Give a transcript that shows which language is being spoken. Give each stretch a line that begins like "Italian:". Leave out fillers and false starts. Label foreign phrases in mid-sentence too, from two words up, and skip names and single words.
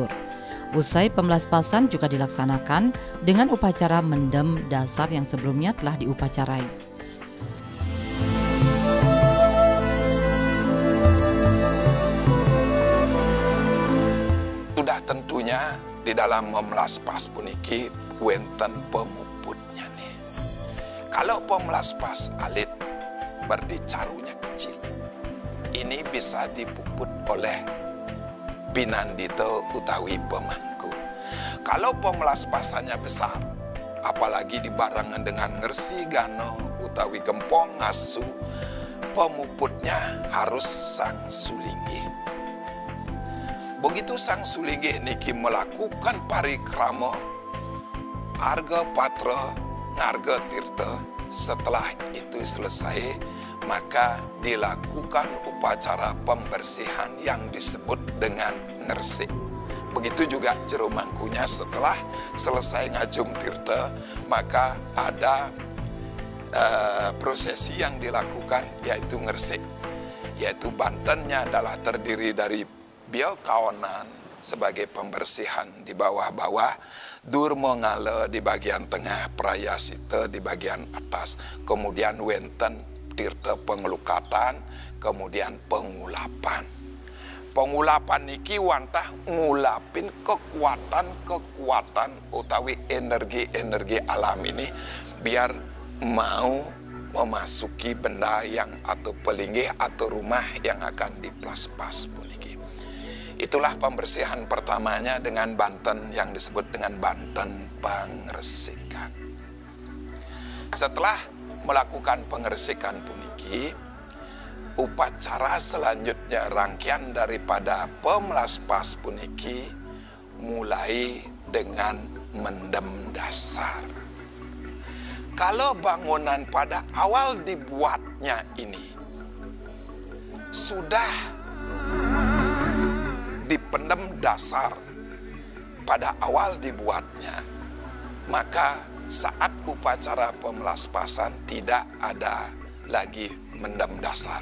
Indonesian: Usai pemelaspasan juga dilaksanakan dengan upacara mendem dasar yang sebelumnya telah diupacarai. Sudah tentunya di dalam memelaspas
Balinese: puniki wenten
Indonesian: pemuputnya nih. Kalau pemelaspas alit berarti carunya kecil. Ini bisa dipuput oleh pinandita utawi pemangku. Kalau pemelaspasannya besar, apalagi dibarengan dengan ngersi, gano, utawi gempong, ngasu, pemuputnya harus sang sulinggih. Begitu sang sulinggih niki melakukan parikrama arga patra ngarga tirta, setelah itu selesai maka dilakukan upacara pembersihan yang disebut dengan ngersik. Begitu juga jero mangkunya, setelah selesai ngajung tirta maka ada prosesi yang dilakukan yaitu ngersik, yaitu bantennya adalah terdiri dari biau kawanan sebagai pembersihan di bawah-bawah, durma ngala di bagian tengah, prayasita di bagian atas, kemudian wenten tirta pengelukatan, kemudian pengulapan. Pengulapan
Balinese: niki wantah ngulapin
Indonesian: kekuatan-kekuatan utawi energi-energi alam ini biar mau memasuki benda yang atau pelinggih atau rumah yang akan diplaspas puniki. Itulah pembersihan pertamanya dengan banten yang disebut dengan banten pengresikan. Setelah melakukan pengresikan puniki, upacara selanjutnya rangkaian daripada pemelaspas puniki mulai dengan mendem dasar. Kalau bangunan pada awal dibuatnya ini sudah dipendem dasar pada awal dibuatnya, maka saat upacara pemelaspasan tidak ada lagi mendem dasar.